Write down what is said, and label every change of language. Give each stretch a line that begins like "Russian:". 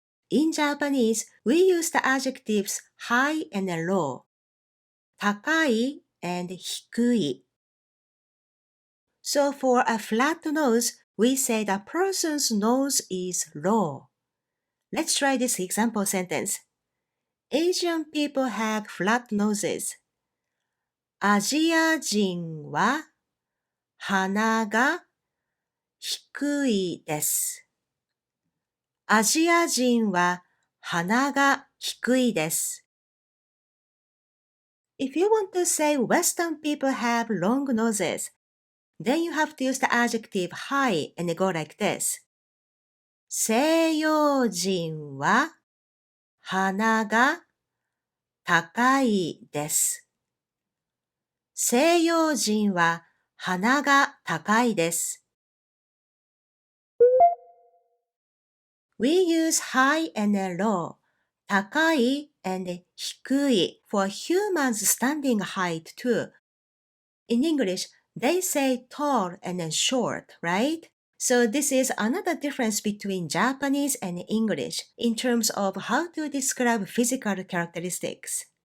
English: In Japanese, we use the adjectives high and low, 高い and 低い. So for a flat nose, we say the person's nose is low. Let's try this example sentence. Asian people have flat noses.
Japanese: アジア人は鼻が低いです。アジア人は鼻が低いです。
English: If you want to say Western people have long noses, then you have to use the adjective high and go like this.
Japanese: 西洋人は鼻が高いです。西洋人は鼻が高いです。
English: We use high and low, 高い and 低い for humans standing height too. In English, they say tall and short, right? So this is another difference between Japanese and English in terms of how to describe physical characteristics.